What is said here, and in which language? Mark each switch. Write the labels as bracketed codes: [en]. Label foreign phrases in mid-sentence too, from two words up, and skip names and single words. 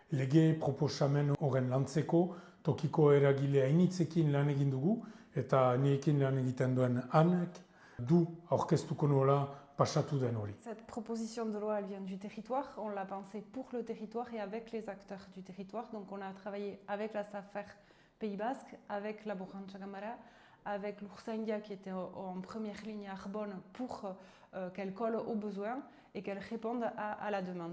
[eu] Lege proposamen horren lantzeko tokiko eragile hainitzekin lan egin dugu eta nirekin lan egiten duen Anek du aurkeztuko nola pasatu den hori. [fr] Cette proposition de loi, elle vient du territoire. On l'a pensée pour le territoire et avec les acteurs du territoire. Donc on a travaillé avec la SAFER Pays Basque, avec la Borrancha Gamara, avec l'Oursaindia qui était en première ligne à Arbonne pour qu'elle colle aux besoins et qu'elle réponde à la demande.